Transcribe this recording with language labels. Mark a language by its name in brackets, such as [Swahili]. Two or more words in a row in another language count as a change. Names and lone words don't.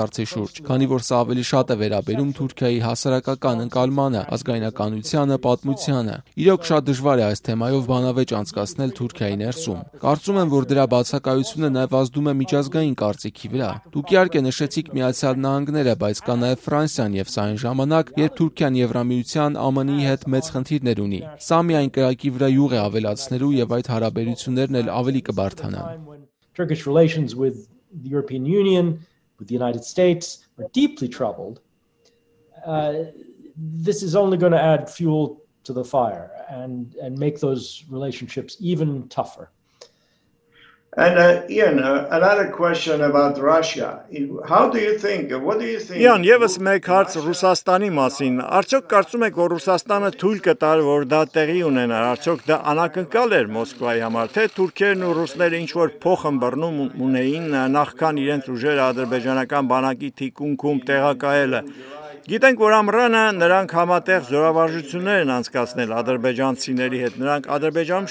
[Armenian] հարցի շուրջ, քանի որ սա ավելի շատ է վերաբերում Թուրքիայի հասարակական ընկալմանը, ազգայնականությանը, պատմությանը։ Իրոք շատ դժվար է այս թեմայով բանավեճ անցկացնել Թուրքիայի ներսում։ Կարծում եմ, որ դրա բացակայությունը նաև ազդում է միջազգային կարծիքի վրա։ Դուք իհարկե նշեցիք Միացյալ Նահանգները, բայց կա նաև Ֆրանսիան եւ սա այն ժամանակ, երբ Թուրքիան Եվրամիության ԱՄՆ-ի հետ մեծ խնդիրներ ունի։ Սա միայն կրակի վրա յուղ է ավելացնելու եւ այդ հարաբերություններն էլ ավելի կբարթանան։ [English] Turkish relations with the European Union, with the United States are deeply troubled. This is only going to add fuel to the fire and make those relationships even tougher. And Ian, another question about Russia. How do you think, what do you think? [Armenian] Իան, եւս մեկ հարց Ռուսաստանի մասին։ Արդյոք կարծում եք, որ Ռուսաստանը թույլ կտար, որ դա տեղի ունենա։ Արդյոք դա անակնկալ էր Մոսկվայի համար, թե թուրքերն ու ռուսները ինչ որ փոխըմբռնում ունեին նախքան իրենց ուժերը ադրբեջանական բանակի թիկունքում տեղակայելը։ Գիտենք, որ ամռանը նրանք համատեղ զորավարժություններ են անցկացնել ադրբեջանցիների հետ։ Նրանք Ադրբեջանում